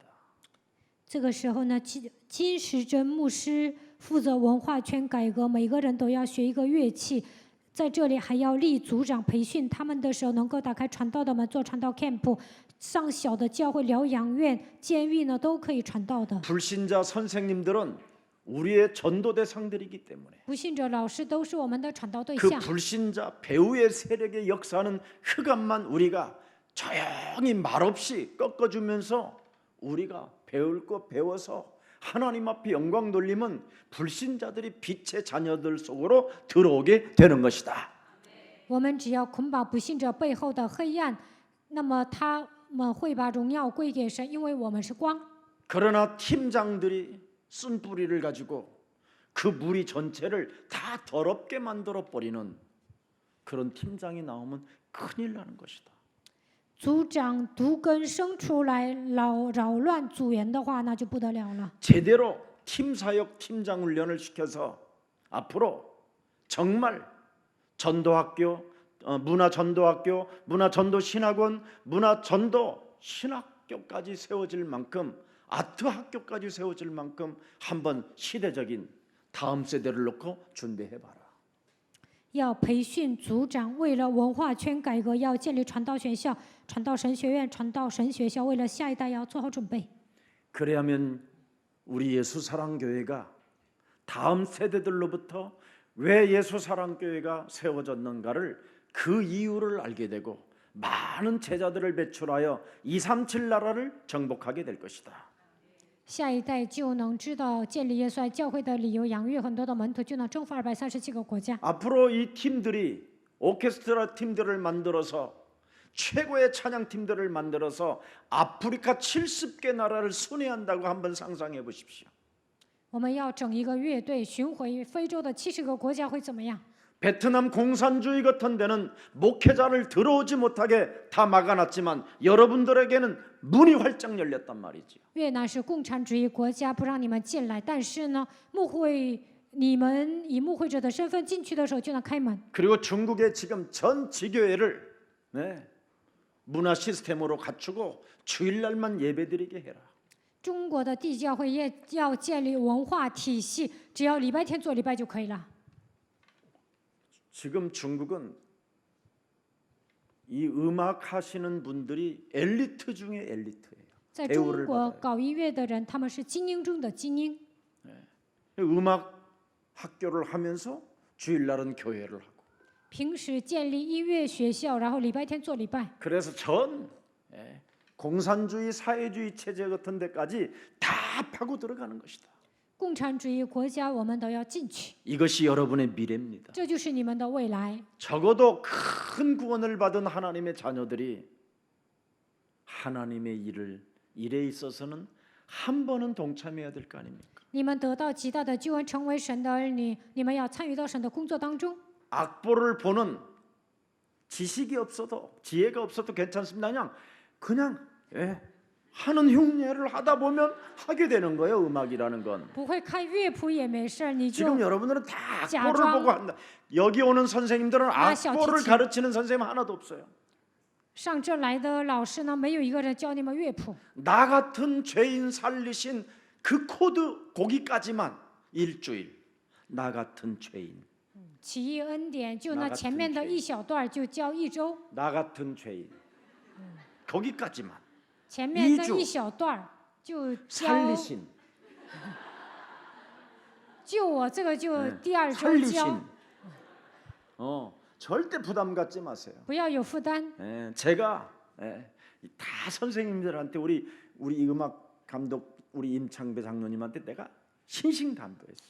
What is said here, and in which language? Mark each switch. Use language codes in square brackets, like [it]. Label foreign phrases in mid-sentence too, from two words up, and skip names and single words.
[zh] 这个时候呢，金时珍牧师负责文化圈改革，每个人都要学一个乐器。在这里还要立组长培训他们的时候，能够打开传道的门，做传道 camp， 上小的教会、疗养院、监狱呢都可以传道的。 [ko] 불신자 선생님들은 우리의 전도 대상들이기 때문에 [zh] 不信者老师都是我们的传道对 [ko] 그 [zh] 象。 [ko] 불신자 배후의 세력의 역사는 흑암만 우리가 조용히 말없이 꺾어주면서 우리가 배울 거 배워서 하나님 앞에 영광 돌리면 불신자들이 빛의 자녀들 속으로 들어오게 되는 것이다. [zh] 我们只要捆绑不信者背后的黑暗，那么他们会把荣耀归给神，因为我们是光。 [ko] 그러나 팀장들이 쓴 뿌리를 가지고 그 무리 전체를 다 더럽게 만들어 버리는 그런 팀장이 나오면 큰일 나는 것이다. [zh] 组长毒根生出来扰乱组员的话，那就不得了了。 [ko] 제대로 팀사역 팀장 훈련을 시켜서 앞으로 정말 전도학교, 문화전도학교, 문화전도신학원, 문화전도신학교까지 세워질 만큼 아트학교까지 세워질 만큼 한번 시대적인 다음 세대를 놓고 준비해봐라. [zh] 要培训组长，为了文化圈改革，要建立传道学校、传道神学院、传道神学校，为了下一代要做好准备。 [ko] 그래야면 우리 예수사랑교회가 다음 세대들로부터 왜 예수사랑교회가 세워졌는가를 그 이유를 알게 되고 많은 제자들을 배출하여 237 나라를 정복하게 될 것이다. [zh] 下一代就能知道建立耶稣爱教会的理由，养育很多的门徒，就能征服237个国家。 [ko] 앞으로 이 팀들이 오케스트라 팀들을 만들어서 최고의 찬양 팀들을 만들어서 아프리카 70개 나라를 순회한다고 한번 상상해 보십시오. [zh] 我们要整一个乐队巡回非洲的70个国家会怎么样？ [ko] 베트남 공산주의 같은 데는 목회자를 들어오지 못하게 다 막아놨지만 여러분들에게는 문이 활짝 열렸단 말이죠. [zh] 越南是共产主义国家，不让你们进来，但是呢，你们以牧会者的身份进去的时候就能开门。 [ko] 그리고 중국의 지금 전 지교회를 문화 시스템으로 갖추고 주일날만 예배드리게 해라. [zh] 中国的地教会也要建立文化体系，只要礼拜天做礼拜就可以了。 [ko] 지금 중국은 이 음악 하시는 분들이 엘리트 중에 엘리트예요. [zh] 在中 [ko] 대우를 [zh] 国 [ko] 받아요. [zh] 搞音乐的人，他们是精英中的精英。 [ko] 음악 학교를 하면서 주일날은 교회를 하고. [zh] 平时建立音乐学校，然后礼拜天做礼拜。 [ko] 그래서 전 공산주의 사회주의 체제 같은 데까지 다 파고 들어가는 것이다. [zh] 共产主义国家我们都要进去， [ko] 이것이 여러분의 미래입니다. [zh] 这就是你们的未来。 [ko] 적어도 큰 구원을 받은 하나님의 자녀들이 하나님의 일에 있어서는 한 번은 동참해야 될 거 아닙니까? [zh] 你们得到极大的救恩，成为神的儿女，你们要参与到神的工作当中。 [ko] 악보를 보는 지식이 없어도 지혜가 없어도 괜찮습니다. 그냥 하는 흉내를 하다 보면 하게 되는 거예요. 음악이라는 건. [zh] 不会看乐谱也没事儿，你就 [ko] 지금 여러분들은 다 악보를 [zh] 假装 [ko] 보고 한다. 여기 오는 선생님들은 나 악보를 [zh] 小提琴. [ko] 가르치는 선생님 하나도 없어요. [zh] 上这来的老师呢，没有一个人教你们乐谱。 [ko] 나 같은 죄인 살리신 그 코드 거기까지만 일주일. 나 같은 죄인. [zh] 奇异恩典就 [ko] 나 [zh] 那 [ko] 같은 [zh] 前面的 [ko] 죄인 [zh] 一小段就教一周， [ko] 나 같은 죄인. 거기까지만. [zh] 前面的 [ko] 2주 [zh] 一小段就教 [ko] 살리신. [zh] 就我这个就 [ko] 네. [zh] 第二周 [ko] 살리신. [zh] 教， [ko] 절대 부담 갖지 마세요. [zh] 不要有负担。 [ko] 제가 다 선생님들한테 우리 음악 감독 우리 임창배 장로님한테 내가 신신당부했어요.